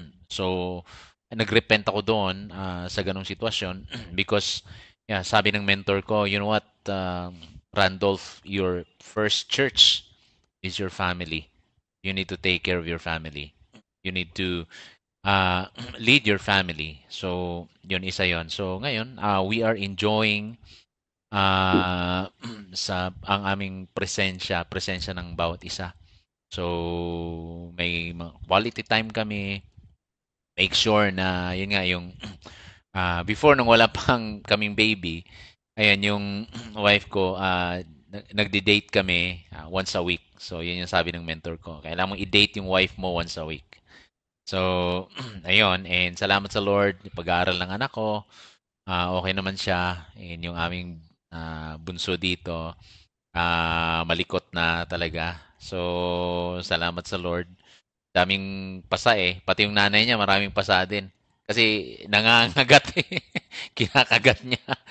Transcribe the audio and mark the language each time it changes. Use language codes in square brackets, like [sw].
[tl] So nagrepent ako doon sa ganong sitwasyon because sabi ng mentor ko, [en] you know what, [tl] Randolph, [en] your first church is your family. You need to take care of your family. You need to lead your family. [tl] So, yun isa yon. So, ngayon, [en] we are enjoying [tl] ang aming presensya ng bawat isa. So, may quality time kami. Make sure na, yun nga, yung before nung wala pang kaming baby, ayan yung wife ko, nagde-date kami once a week. So, yun yung sabi ng mentor ko. Kailangan mong i-date yung wife mo once a week. So, ayun. And salamat sa Lord. Pag-aaral ng anak ko, okay naman siya. And yung aming bunso dito, malikot na talaga. So, salamat sa Lord. Daming pasa eh. Pati yung nanay niya, maraming pasa din. Kasi nangangagat eh. Kinakagat niya.